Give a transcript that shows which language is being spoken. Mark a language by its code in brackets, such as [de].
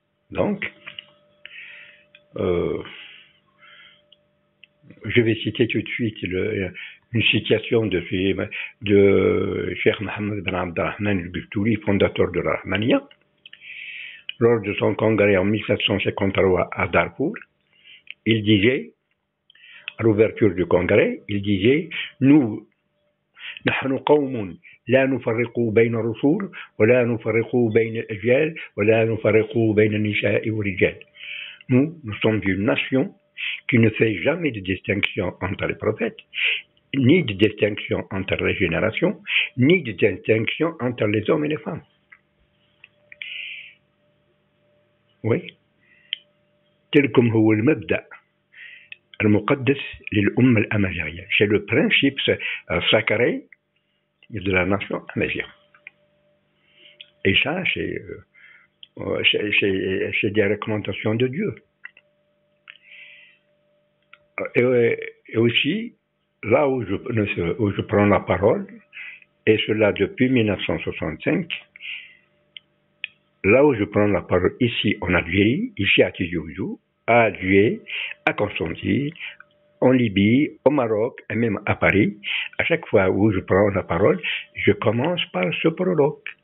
[fr] Donc, je vais citer tout de suite une citation de Cheikh Mohammed Ben Abdelrahman al-Biftouli, fondateur de la Rahmaniya, lors de son congrès en 1753 à Darfour. Il disait, à l'ouverture du congrès, il disait « Nous, [ar] نحن قوم لا نفرق بين الرسول ولا نفرق بين الأجيال ولا نفرق بين النساء والرجال. [fr] Nous sommes une nation qui ne fait jamais de distinction entre les prophètes, ni de distinction entre les générations, ni de distinction entre les hommes et les femmes. » Oui. [ar] تلكم هو المبدأ المقدس للأمة الأمازيغية. [fr] C'est le principe sacré de la nation amazigh. Et ça, c'est C'est des recommandations de Dieu. Et aussi, là où je prends la parole, et cela depuis 1965, là où je prends la parole ici en Algérie, ici à Tizi Ouzou, à Alger, à Constantine, en Libye, au Maroc et même à Paris, à chaque fois où je prends la parole, je commence par ce prologue.